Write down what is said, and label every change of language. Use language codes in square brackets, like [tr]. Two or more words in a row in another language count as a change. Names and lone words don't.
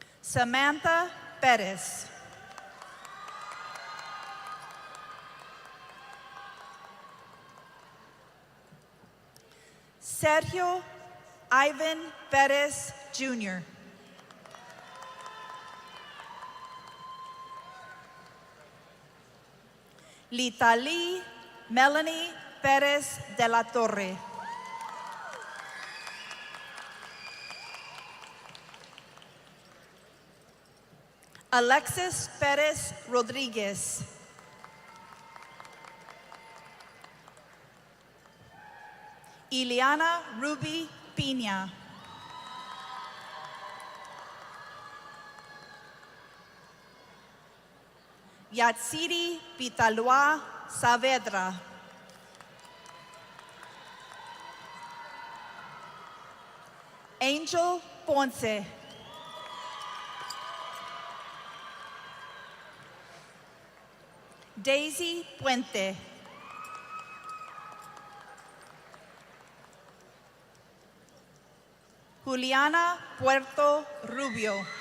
[es] Samantha Perez. Sergio Ivan Perez Jr. Litali Melanie Perez de la Torre. Alexis Perez Rodriguez. Ileana Ruby Pina. Yatsiri Pitalua Saavedra. Angel Ponce. Daisy Puente. Juliana Puerto Rubio.